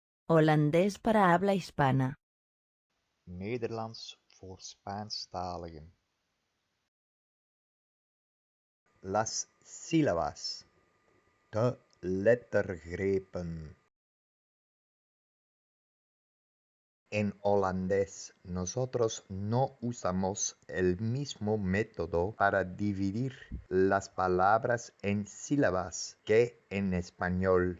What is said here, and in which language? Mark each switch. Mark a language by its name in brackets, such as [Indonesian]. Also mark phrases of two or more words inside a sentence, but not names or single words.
[Spanish] Holandés para habla hispana. [Dutch] Nederlands voor Spaanstaligen. [Spanish] Las sílabas. [Dutch] De lettergrepen. [Spanish] En holandés, nosotros no usamos el mismo método para dividir las palabras en sílabas que en español.